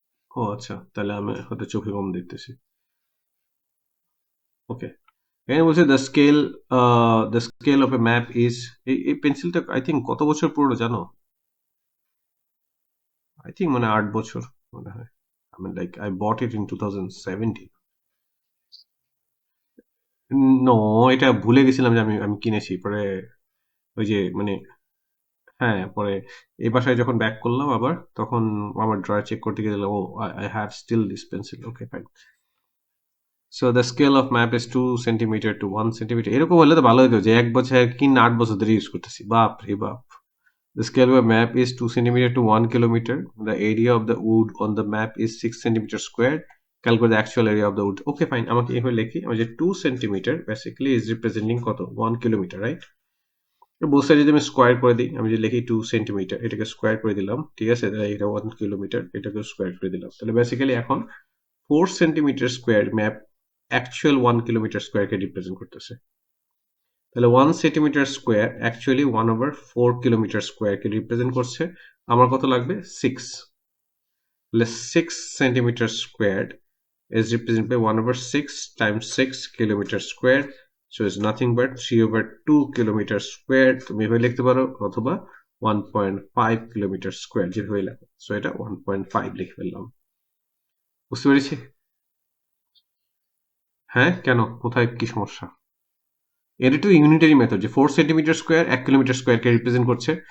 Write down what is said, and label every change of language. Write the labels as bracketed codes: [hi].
[bn] ও আচ্ছা, তাহলে আমি হয়তো চোখে কম দেখতেছি। ওকে, এখানে বলছে [en] the scale of a map is, [bn] এই পেন্সিলটা আই থিঙ্ক কত বছর পুরনো জানো? আই থিঙ্ক মানে 8 বছর মনে হয়। [en] I mean, like I bought it in 2017. [bn] No, এটা ভুলে গেছিলাম যে আমি আমি কিনেছি পরে, ওই যে মানে, হ্যাঁ পরে এই বাসায় যখন ব্যাক করলাম আবার, তখন আমার ড্রয়ার চেক করতে গেলাম, [en] Oh I have still this pencil. [bn] Okay fine. [en] So the scale of map is 2 centimetre to 1 centimetre. [bn] এরকম হলে তো ভালো হতো যে 1 বছর কি না 8 বছর ধরে ইউজ করতেছি। বাপ রে বাপ। [en] The scale of a map is 2 centimeter to 1 kilometer. The area of the wood on the map is 6 centimeter squared. Calculate the actual area of the wood. Okay, fine. [bn] আমাকে এভাবে লিখি, আমি যে 2 centimeter [en] basically is representing [bn] কত? [en] 1 kilometer, right? [bn] both side যদি আমি square করে দিই, আমি যদি লিখি 2 সেন্টিমিটার, এটাকে স্কোয়ার করে দিলাম, ঠিক আছে? তাহলে এটা 1 কিলোমিটার, এটাকে স্কোয়ার করে দিলাম। তাহলে বেসিক্যালি এখন 4 centimetre square map actual 1 kilometre স্কোয়ারকে রিপ্রেজেন্ট করতেছে। তাহলে 1 সেন্টিমিটার স্কোয়ার অ্যাকচুয়ালি 1/4 কিলোমিটার স্কোয়ারকে রিপ্রেজেন্ট করছে। আমার কত লাগবে? 6। তাহলে 6 centimetre square [en] is represented by 1/6 times 6 kilometer square, so it's nothing but 3/2 kilometer square. [bn] তুমি এভাবে লিখতে পারো, অথবা 1.5 কিলোমিটার স্কোয়ার, যেভাবে লেখো। সো এটা 1.5 লিখে ফেললাম। বুঝতে পেরেছি? হ্যাঁ, কেন? কোথায় কি সমস্যা? এটা তো ইউনিটারি মেথড, যে 4 সেন্টিমিটার স্কোয়ার 1 কিলোমিটার স্কোয়ারকে রিপ্রেজেন্ট করছে।